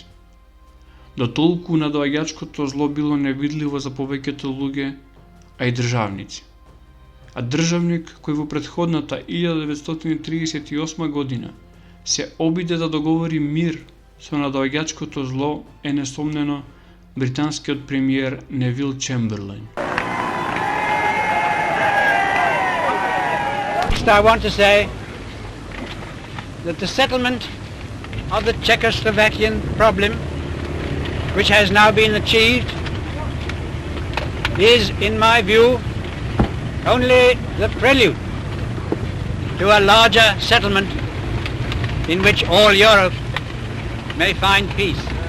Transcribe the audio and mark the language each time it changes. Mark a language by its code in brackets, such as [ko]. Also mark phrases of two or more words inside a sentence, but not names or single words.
[mk] До толку надоаѓачкото зло било невидливо за повеќето луѓе, а и државници. А државник кој во претходната 1938 година се обиде да договори мир со надоаѓачкото зло е несомнено британскиот премиер Невил Чемберлен. [en] I want to say that the settlement of the Czechoslovakian problem, which has now been achieved, is, in my view, only the prelude to a larger settlement in which all Europe may find peace.